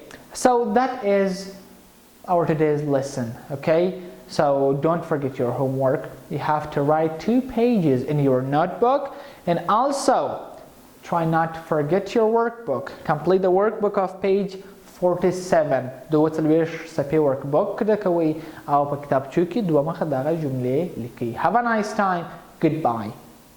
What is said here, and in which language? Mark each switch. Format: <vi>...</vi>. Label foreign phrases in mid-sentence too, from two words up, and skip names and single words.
<en>So that is our today's lesson. Okay? So don't forget your homework. You have to write 2 pages in your notebook and also try not to forget your workbook. Complete the workbook of page 47.</en> <ps>دوه څلوېښت صفحې workbook ده کوئ او په کتابچو کې دوه مخه دغه جملې لیکئ.</ps> <en>Have a nice time. Goodbye.</en>